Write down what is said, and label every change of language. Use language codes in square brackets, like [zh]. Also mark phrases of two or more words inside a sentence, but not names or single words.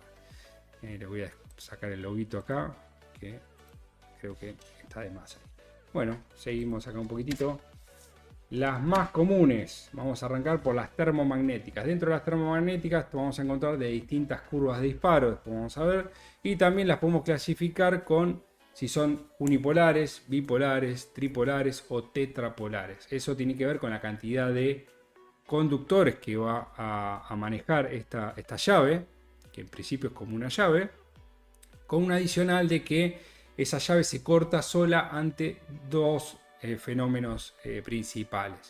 [es] Les voy a sacar el loguito acá, que creo que está de más. Bueno, seguimos acá un poquitito. Las más comunes, vamos a arrancar por las termomagnéticas. Dentro de las termomagnéticas vamos a encontrar de distintas curvas de disparo, después vamos a ver. Y también las podemos clasificar con si son unipolares, bipolares, tripolares o tetrapolares. Eso tiene que ver con la cantidad de conductores que va a manejar esta llave, que en principio es como una llave, con un adicional de que esa llave se corta sola ante dos fenómenos principales.